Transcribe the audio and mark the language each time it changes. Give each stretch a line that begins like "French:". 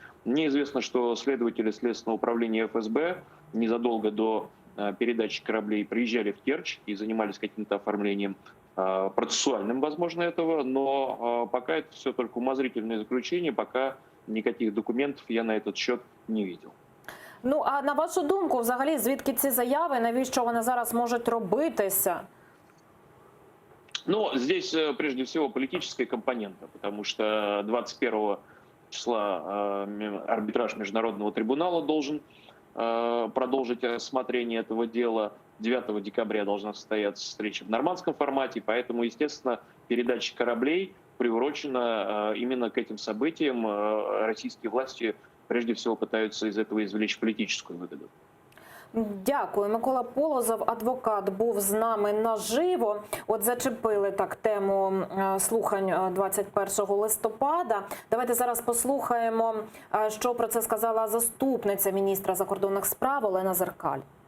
Russian: Мне известно, что следователи Следственного управления ФСБ незадолго до передачи кораблей приезжали в Керчь и занимались каким-то оформлением процессуальным, возможно, этого, но пока это все только умозрительное заключение, пока никаких документов я на этот счет не видел.
Ukrainian: Ну, а на вашу думку, взагалі, звідки ці заяви, навіщо вони зараз можуть робитися?
Russian: Ну, здесь прежде всего политическая компонента, потому что 21 числа арбитраж Международного трибунала должен продолжить рассмотрение этого дела. 9 декабря должна состояться встреча в нормандском формате, поэтому, естественно, передача кораблей приурочена именно к этим событиям. Российские власти прежде всего пытаются из этого извлечь политическую выгоду.
Ukrainian: Дякую. Микола Полозов, адвокат, був з нами наживо. От зачепили так тему слухань 21 листопада. Давайте зараз послухаємо, що про це сказала заступниця міністра закордонних справ Олена Зеркаль.